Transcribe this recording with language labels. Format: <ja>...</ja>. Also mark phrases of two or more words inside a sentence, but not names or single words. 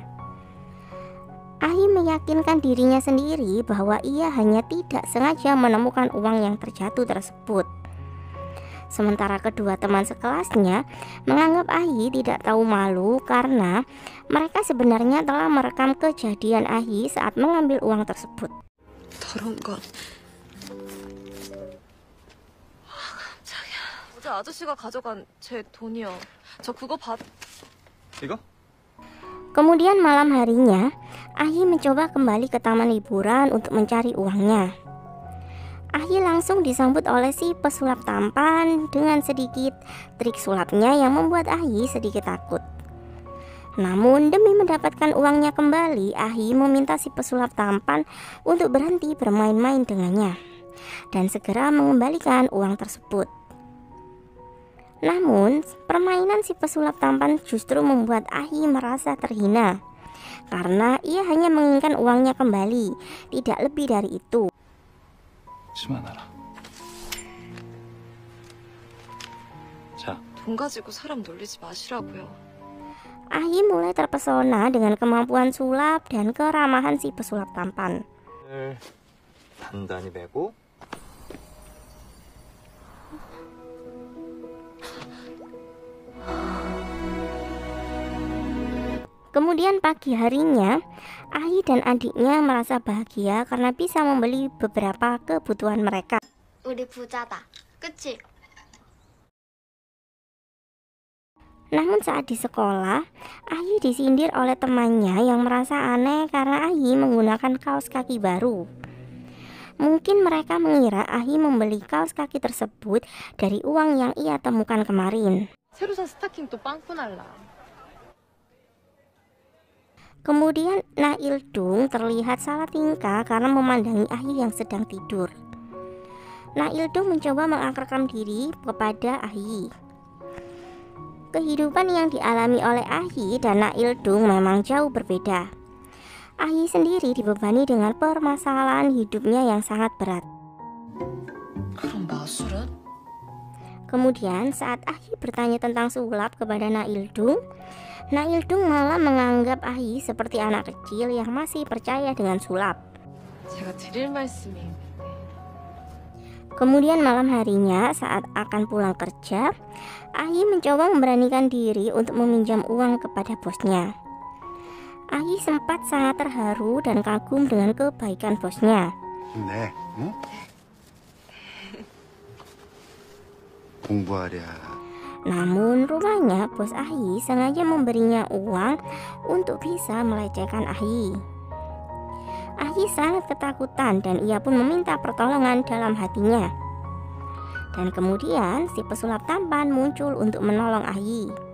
<id>Ahi meyakinkan dirinya sendiri bahwa ia hanya tidak sengaja menemukan uang yang terjatuh tersebut. Sementara kedua teman sekelasnya menganggap Ahi tidak tahu malu karena mereka sebenarnya telah merekam kejadian Ahi saat mengambil uang tersebut.</id> <ko>더러운 건. 깜짝이야. 어제 아저씨가 가져간 제 돈이요. 저 그거 받... 이거?</ko> <id>Kemudian malam harinya, Ahi mencoba kembali ke taman hiburan untuk mencari uangnya. Ahi langsung disambut oleh si pesulap tampan dengan sedikit trik sulapnya yang membuat Ahi sedikit takut. Namun demi mendapatkan uangnya kembali, Ahi meminta si pesulap tampan untuk berhenti bermain-main dengannya dan segera mengembalikan uang tersebut. Namun permainan si pesulap tampan justru membuat Ahi merasa terhina karena ia hanya menginginkan uangnya kembali, tidak lebih dari itu.</id> <ko>수만하라. 자, 돈 가지고 사람 놀리지 마시라고요.</ko> <id>Ahi mulai terpesona dengan kemampuan sulap dan keramahan si pesulap tampan.</id> <ko>단단히 매고</ko> <id>Kemudian pagi harinya, Ahi dan adiknya merasa bahagia karena bisa membeli beberapa kebutuhan mereka.</id> <ko>우리 부자다. 그치?</ko> <id>Namun saat di sekolah, Ahi disindir oleh temannya yang merasa aneh karena Ahi menggunakan kaos kaki baru. Mungkin mereka mengira Ahi membeli kaos kaki tersebut dari uang yang ia temukan kemarin.</id> <ko>새로 산 스타킹 또 빵꾸 날라.</ko> <id>Kemudian Nail Dung terlihat salah tingkah karena memandangi Ahi yang sedang tidur. Nail Dung mencoba mengakrabkan diri kepada Ahi. Kehidupan yang dialami oleh Ahi dan Nail Dung memang jauh berbeda. Ahi sendiri dibebani dengan permasalahan hidupnya yang sangat berat.</id> <ko>그럼 마술은?</ko> <id>Kemudian saat Ahi bertanya tentang sulap kepada Nail Dung malah menganggap Ahi seperti anak kecil yang masih percaya dengan sulap.</id> <ko>제가 드릴 말씀이 있는데.</ko> <id>Kemudian malam harinya saat akan pulang kerja, Ahi mencoba memberanikan diri untuk meminjam uang kepada bosnya. Ahi sempat sangat terharu dan kagum dengan kebaikan bosnya.</id> <ko>네, 응? 공부하랴.</ko> <id>Namun rupanya bos Ahi sengaja memberinya uang untuk bisa melecehkan Ahi. Ahi sangat ketakutan dan ia pun meminta pertolongan dalam hatinya. Dan kemudian si pesulap tampan muncul untuk menolong Ahi.</id>